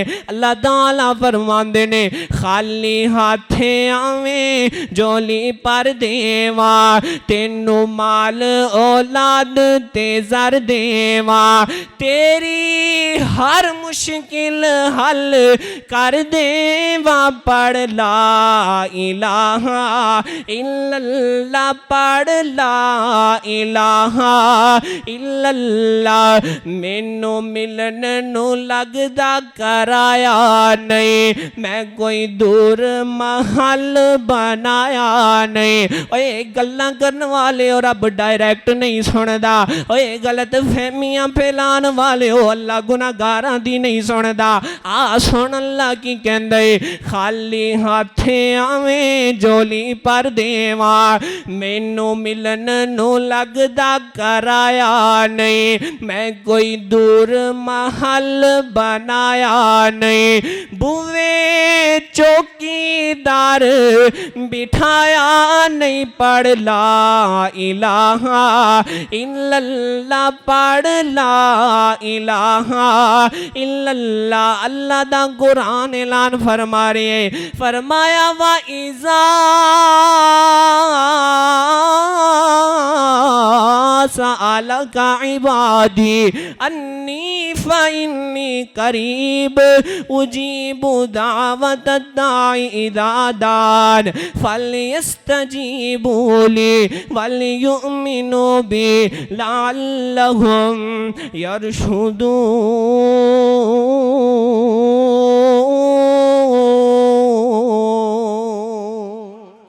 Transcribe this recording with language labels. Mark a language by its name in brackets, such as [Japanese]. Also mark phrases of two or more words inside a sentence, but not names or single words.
[Punjabi] ਅੱਲਾਹ ਤਾਲਾ ਫ਼ਰਮਾਂਦੇ ਨੇ ਖ਼ਾਲੀ ਹੱਥੇ ਆਵੇ ਝੋਲੀ ਭਰ ਦੇਵਾਂ ਤੈਨੂੰ ਮਾਲ ਔਲਾਦ ਤੇ ਜ਼ਰ ਦੇਵਾਂ। ਤੇਰੀ ਹਰ ਮੁਸ਼ਕਿਲ ਹੱਲ ਕਰ ਦੇਵਾਂ ਪੜ੍ਹ [Arabic] لا إله إلا الله [Punjabi] पढ़ [Arabic] لا إله إلا الله. [Punjabi] ਮੈਨੂੰ ਮਿਲਣ ਨੂੰ ਲਗਦਾ ਕਰਾਇਆ ਨਹੀਂ, ਮੈਂ ਕੋਈ ਦੂਰ ਮਹਿਲ ਬਣਾਇਆ ਨਹੀਂ। ਓਏ ਗੱਲਾਂ ਕਰਨ ਵਾਲੇ ਹੋ ਰੱਬ ਡਾਇਰੈਕਟ ਨਹੀਂ ਸੁਣਦਾ, ਓਏ ਗ਼ਲਤ ਫ਼ਹਿਮੀਆਂ ਫੈਲਾਣ ਵਾਲੇ ਹੋ ਅੱਲਾਹ ਗੁਨਾਹਗਾਰਾਂ ਦੀ ਨਹੀਂ ਸੁਣਦਾ। ਆ ਸੁਣ ਅੱਲਾਹ ਕੀ ਕਹਿੰਦੇ ਖ਼ਾਲੀ ਹੱਥੇ ਆਵੇ ਝੋਲੀ ਭਰ ਦੇਵਾਂ ਮੈਨੂੰ ਮਿਲਣ ਨੂੰ ਲਗਦਾ ਕਰਾਇਆ ਨਹੀਂ, ਮੈਂ ਕੋਈ ਦੂਰ ਮਹਿਲ ਬਣਾਇਆ ਨਹੀਂ। ਬੂਹੇ ਚੌਕੀਦਾਰ ਬਿਠਾਇਆ ਨਹੀਂ ਪੜ੍ਹ [Arabic] لا إله إلا الله [Punjabi] पढ़ [Arabic] لا إله إلا الله. [Punjabi] ਅੱਲਾਹ ਦਾ ਕੁਰਾਨ ਐਲਾਨ ਫ਼ਰਮਾ ਰਹੇ ਫ਼ਰਮਾਇਆ [Arabic] وإذا سألك عبادي عني فإني قريب أجيب دعوة الداع إذا دعان فليستجيبوا لي وليؤمنوا بي لعلهم يرشدون.